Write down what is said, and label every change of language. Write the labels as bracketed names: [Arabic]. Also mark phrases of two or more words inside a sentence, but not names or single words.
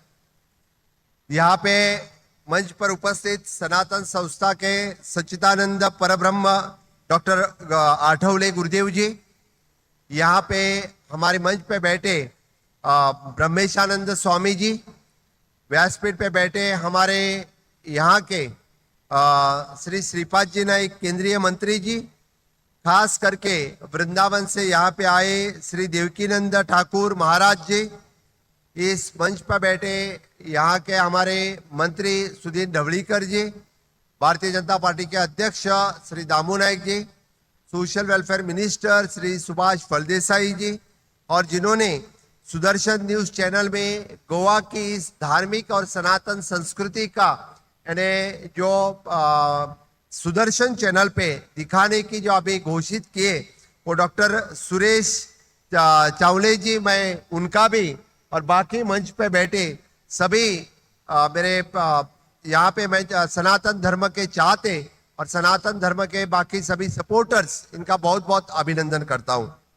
[Hindi] यहाँ पे मंच पर उपस्थित सनातन संस्था के सच्चिदानंद परब्रह्म डॉक्टर आठवले गुरुदेव जी, यहाँ पे हमारे मंच पे बैठे ब्रह्मेशानंद स्वामी जी, व्यासपीठ पे बैठे हमारे यहाँ के श्री श्रीपाद जी नाइक केंद्रीय मंत्री जी, खास करके वृंदावन से यहाँ पे आए श्री देवकीनंद ठाकुर महाराज जी, इस मंच पर बैठे यहाँ के हमारे मंत्री सुधीर ढवळीकर जी, भारतीय जनता पार्टी के अध्यक्ष श्री दामू नायक जी, [English] social welfare minister [Hindi] श्री सुभाष फलदेसाई जी, और जिन्होंने सुदर्शन न्यूज चैनल में गोवा की इस धार्मिक और सनातन संस्कृति का यानी जो सुदर्शन चैनल पे दिखाने की जो अभी घोषित किए वो डॉक्टर सुरेश चावले जी, मैं उनका भी और बाकी मंच पे बैठे सभी मेरे यहाँ पे मैं सनातन धर्म के चाहते और सनातन धर्म के बाकी सभी सपोर्टर्स, इनका बहुत बहुत अभिनंदन करता हूँ।